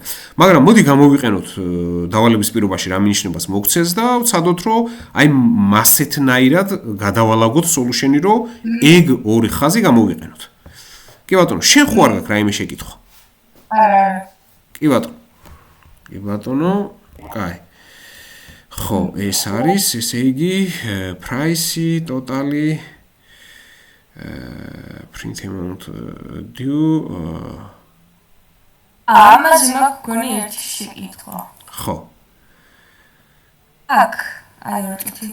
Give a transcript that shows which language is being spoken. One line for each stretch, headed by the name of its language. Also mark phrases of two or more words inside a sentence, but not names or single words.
Georgian: მაგრამ მოდი გამოვიყენოთ დავალების პირობაში რა მინიშნებას მოგცეს და ვცადოთ რომ აი მასეთნაირად გადავალაგოთ solution-ი რომ ეგ ორი ხაზი გამოვიყენოთ. კი ბატონო, შენ ხო არ გაქვს რაიმე შეკითხვა? არა. კი ბატონო, კაი. ხო, ეს არის, ესე იგი, price-ი,
English: totally print amount due
Georgian: ამაზე მაქვს გონი ერთი შეკითხვა. ხო. აქ, აი როტი.